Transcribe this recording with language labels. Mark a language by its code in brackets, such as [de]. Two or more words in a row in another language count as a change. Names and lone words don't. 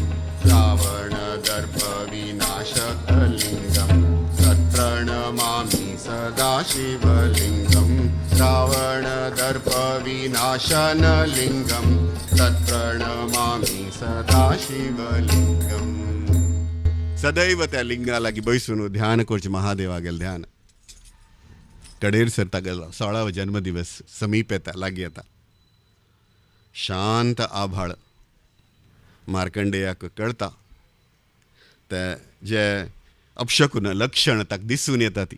[sa] रावण दर्प विनाशक लिंगम तत्प्रणमामि सदा शिवलिंगम. रावण दर्प विनाशन लिंगम तत्प्रणमामि सदा शिवलिंगम. [kok] सदैव त्या लिंगा लागी बैसून ध्यान करचें महादेवा गेल ध्यान. कडेर सर तागेलो 16वा जन्मदिवस समीप येता, लागीं येता. शांत आभाळ मार्कंडेयाक कळटा ते जे अपशकुन लक्षण ताका दिसून येता ती.